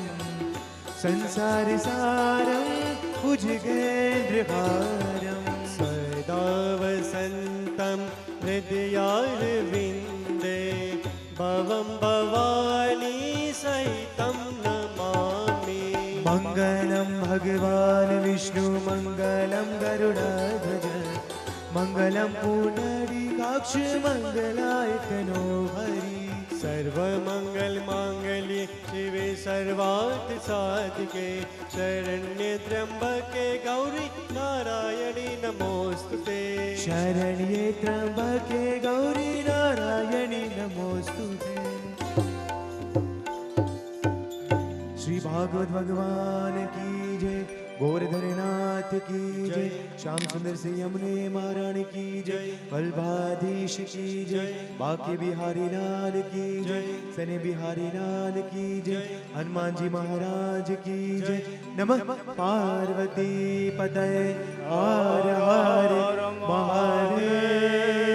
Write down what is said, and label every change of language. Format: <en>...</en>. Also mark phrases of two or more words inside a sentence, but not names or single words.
<sa>संसार सारम भुजगेन्द्रहारम सदा वसन्तं हृदयारविन्दे भवं भवानी सहितं नमामि मंगलम भगवान विष्णु मंगलम गरुड़ध्वज મંગલમ પુનરીકાક્ષ મંગલાય તનો હરી સર્વમંગલ માંગલ્યે શિવે સર્વાર્થ સાધિકે શરણ્ય ત્ર્યંબકે ગૌરી નારાયણી નમોસ્તુતે શરણ્યે ત્ર્યંબકે ગૌરી નારાયણી નમોસ્તુતે</sa> <hi>श्री भागवत भगवान की जय गोवर्धननाथ की जय श्याम सुंदर सिंह यमुने महारानी की जय वल्भाधीश की जय बाके बिहारी लाल की जय सने बिहारी लाल की जय हनुमान जी महाराज की जय</hi> <sa>नमः पार्वती पतये</sa> <hi>हर हर महादेव।</hi>